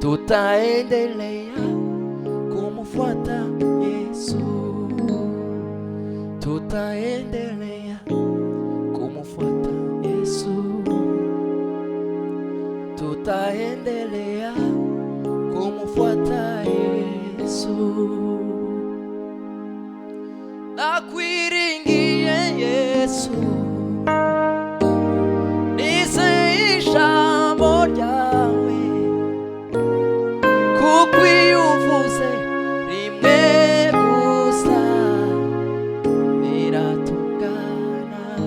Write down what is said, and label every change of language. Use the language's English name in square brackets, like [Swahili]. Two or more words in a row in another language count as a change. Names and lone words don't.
[Swahili] Tutaendelea kumfuata Yesu. Tutaendelea kumfuata Yesu. Tutaendelea kumfuata Yesu. [Kinyarwanda] Nakwiringiye Yesu, nizeye ijambo ryawe, kuko iyo uvuze rimwe gusa biratungana.